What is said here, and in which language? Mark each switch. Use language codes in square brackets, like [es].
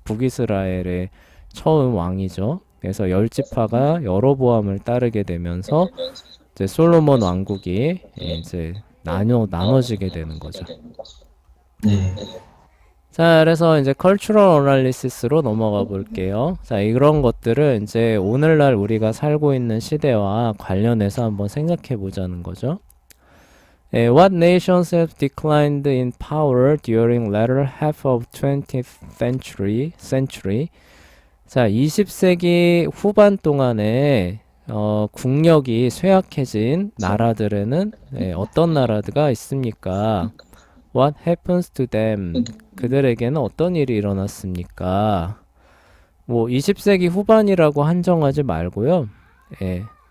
[ko] 북이스라엘의 처음 왕이죠. 그래서 열 지파가 여로보암을 따르게 되면서 이제 솔로몬 왕국이 이제 나눠지게 되는 거죠. 네. 자, 그래서 이제 컬처럴 어널리시스로 넘어가 볼게요. 자, 이런 것들을 이제 오늘날 우리가 살고 있는 시대와 관련해서 한번 생각해 보자는 거죠. [en] What nations have declined in power during latter half of 20th century? [ko] 자, 20세기 후반 동안에 국력이 쇠약해진 나라들에는 어떤 나라가 있습니까? [en] What happens to them? [ko] 그들에게는 어떤 일이 일어났습니까? 뭐 20세기 후반이라고 한정하지 말고요. 예.